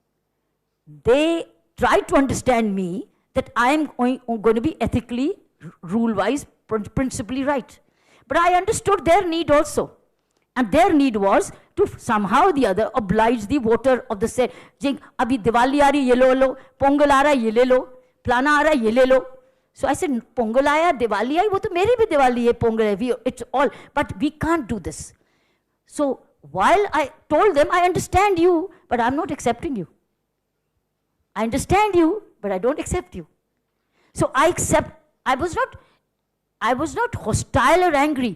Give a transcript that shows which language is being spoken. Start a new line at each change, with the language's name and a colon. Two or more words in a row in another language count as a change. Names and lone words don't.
English: They tried to understand me that I'm going to be ethically, rule-wise, principally right. But I understood their need also. And their need was to somehow or the other oblige the voter of the set.
Hindi: अभी दिवाली आ रही, ये लो, पोंगल आ रहा, ये ले लो, प्लाना आ रहा, ये ले लो.
English: So I said,
Hindi: पोंगल आया, दिवाली आई, वो तो मेरी भी दिवाली है, पोंगल है,
English: it's all. But we can't do this. So while I told them, I understand you, but I'm not accepting you. I understand you, but I don't accept you. So I was not hostile or angry.